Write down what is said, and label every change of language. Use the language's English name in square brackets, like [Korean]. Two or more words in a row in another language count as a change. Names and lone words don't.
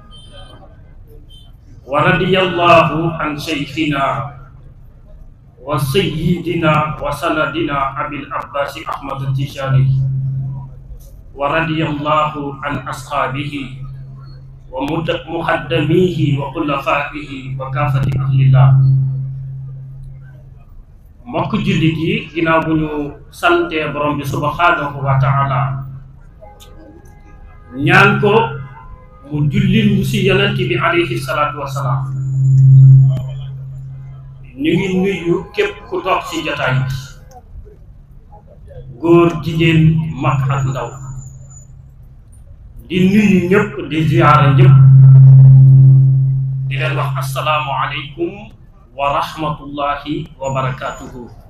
[Arabic] ورضي الله عن شيخنا وسيدنا وسندنا أبي العباس أحمد التجاني، ورضي الله عن أصحابه ومقدميه وخلفائه وكافة أهل الله. [Wolof] mbokk jullit yi, ginnaaw bu ñu santee borom bi [Arabic] سبحانه وتعالى [Wolof] ñaan ko mu jullil ñu ci yonent bi [Arabic] عليه الصلاة والسلام, [Wolof] ñu ngi nuyu képp ku toog ci jotaay bi, góor jigéen mag ak ndaw, di nuyu ñëpp, di ziyaara ñëpp, di leen wax [Arabic] السلام عليكم ورحمة الله وبركاته.